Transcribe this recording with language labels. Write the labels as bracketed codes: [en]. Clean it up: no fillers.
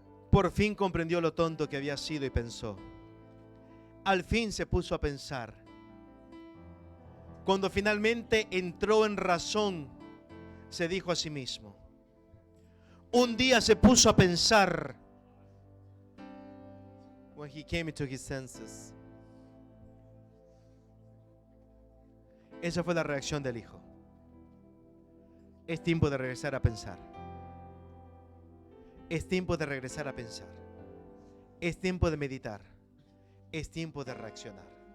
[es] Por fin comprendió lo tonto que había sido y pensó. Al fin se puso a pensar. Cuando finalmente entró en razón, se dijo a sí mismo: un día se puso a pensar. [en] When he came into his senses. [es] Esa fue la reacción del hijo. Es tiempo de regresar a pensar. Es tiempo de regresar a pensar. Es tiempo de meditar. Es tiempo de reaccionar.